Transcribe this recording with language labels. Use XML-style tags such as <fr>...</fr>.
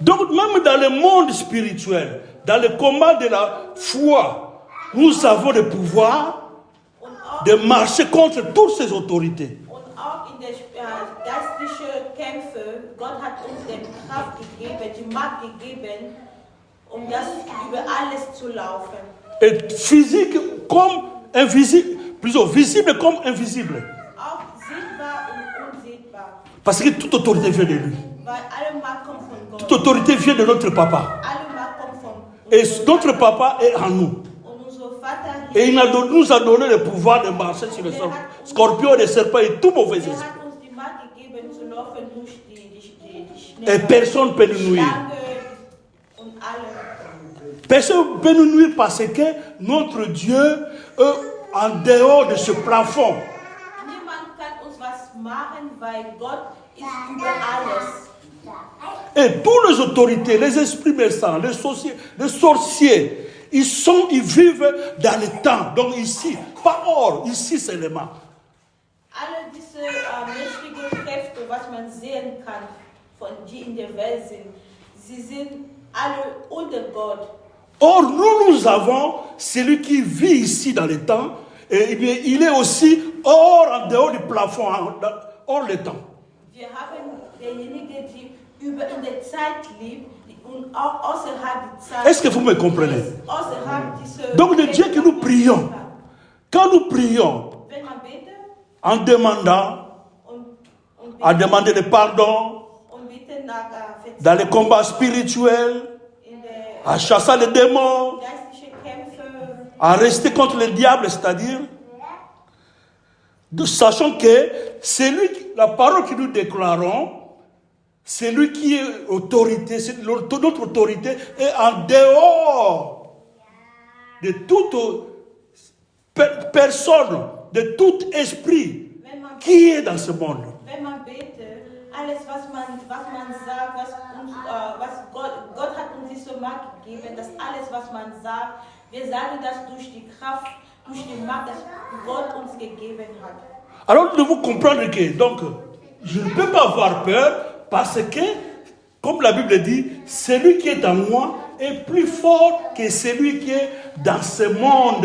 <fr>Donc, même dans le monde spirituel, dans le combat de la foi, nous avons le pouvoir de marcher contre toutes ces autorités.</fr> <de>Und auch in der geistlichen Kämpfe, Gott hat uns die Kraft gegeben, die Macht gegeben, das über alles zu laufen.</de> <fr>Et physique comme invisible, plutôt visible comme invisible.</fr> <de>Auch sichtbar und unsichtbar.</de> <fr>Parce que toute autorité vient de lui.</fr> <de>Weil alle Macht kommt von Gott.</de> <fr>Toute autorité vient de notre papa.</fr> <de>Alle Macht kommt von</de> <fr>Et notre papa est en nous.</fr> <de>Und unser Vater</de> <fr>Et il nous a donné le pouvoir de marcher sur les scorpions, les serpents et tout mauvais esprit.</fr> <de>hat uns die Macht gegeben zu laufen durch die</de> <fr>Et personne ne peut nous nuire.</fr> <de>Schlange und alle.</de> <fr>Personne ne peut nous nuire parce que notre Dieu est en dehors de ce plafond.</fr> <de>Niemand kann uns was machen, weil Gott ist über alles.</de> <fr>Et toutes les autorités, les esprits méchants, les sorciers, ils vivent dans le temps. Donc ici, pas hors, ici seulement.</fr> <de>Alle diese mächtigen Kräfte, was man sehen kann, die in der Welt sind, sie sind alle unter Gott.</de> <fr>Or, nous avons celui qui vit ici dans le temps, et bien, il est aussi en dehors du plafond, hors le temps.</fr> <de>Wir haben derjenige, die über in der Zeit lebt und auch außerhalb der Zeit.</de> <fr>Est-ce que vous me comprenez?</fr> <de>Außerhalb dieser</de> <fr>Donc, le Dieu que nous prions, quand nous prions,</fr> <de>wenn man betet</de> <fr>en demandant, à demander le pardon,</fr> <de>und bittet nach</de> <fr>dans les combats spirituels, à chasser les démons,</fr> <de>geistliche Kämpfe,</de> <fr>à rester contre le diable, c'est-à-dire, sachant que la parole que nous déclarons, celui qui est autorité, notre autorité est en dehors de toute personne, de tout esprit qui est dans ce monde.</fr> <de>wenn man betet, alles was man sagt, was Gott hat uns diese Macht gegeben, das alles was man sagt, wir sagen das durch die Kraft, durch die Macht, das Gott uns gegeben hat.</de> <fr>Alors nous devons comprendre que donc je ne peux pas avoir peur parce que, comme la Bible dit, celui qui est en moi est plus fort que celui qui est dans ce monde.</fr>